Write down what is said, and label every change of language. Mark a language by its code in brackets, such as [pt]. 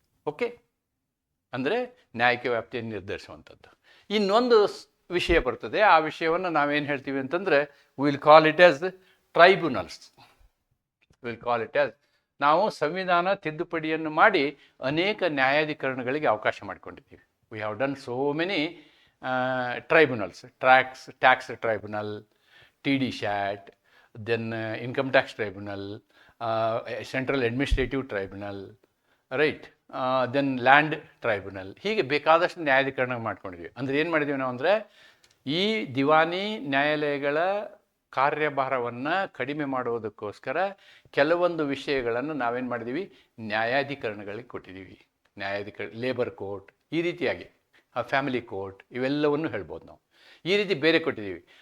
[kn] Okay, ಅಂದರೆ ನ್ಯಾಯಿಕ ವ್ಯಾಪ್ತಿಯನ್ನು ನಿರ್ಧರಿಸುವಂಥದ್ದು. ಇನ್ನೊಂದು ವಿಷಯ ಬರ್ತದೆ. ಆ ವಿಷಯವನ್ನು ನಾವೇನು ಹೇಳ್ತೀವಿ ಅಂತಂದರೆ, [en] Will call it as tribunals. Will call it as, [kn] ನಾವು ಸಂವಿಧಾನ ತಿದ್ದುಪಡಿಯನ್ನು ಮಾಡಿ ಅನೇಕ ನ್ಯಾಯಾಧಿಕರಣಗಳಿಗೆ ಅವಕಾಶ ಮಾಡಿಕೊಂಡಿದ್ದೀವಿ. [en] We have done so many tribunals, tax tribunal, TDSAT, then income tax tribunal, central administrative tribunal, right, then land tribunal. [kn] ಹೀಗೆ ಬೇಕಾದಷ್ಟು ನ್ಯಾಯಾಧಿಕರಣ ಮಾಡ್ಕೊಂಡಿದ್ವಿ. ಅಂದರೆ ಏನು ಮಾಡಿದ್ದೀವಿ ನಾವು ಅಂದರೆ, ಈ ದಿವಾನಿ ನ್ಯಾಯಾಲಯಗಳ ಕಾರ್ಯಭಾರವನ್ನು ಕಡಿಮೆ ಮಾಡುವುದಕ್ಕೋಸ್ಕರ ಕೆಲವೊಂದು ವಿಷಯಗಳನ್ನು ನಾವೇನು ಮಾಡಿದ್ದೀವಿ, ನ್ಯಾಯಾಧಿಕರಣಗಳಿಗೆ ಕೊಟ್ಟಿದ್ದೀವಿ. ಲೇಬರ್ ಕೋರ್ಟ್, ಈ ರೀತಿಯಾಗಿ ಫ್ಯಾಮಿಲಿ ಕೋರ್ಟ್, ಇವೆಲ್ಲವನ್ನು ಹೇಳ್ಬೋದು ನಾವು. ಈ ರೀತಿ ಬೇರೆ ಕೊಟ್ಟಿದ್ದೀವಿ.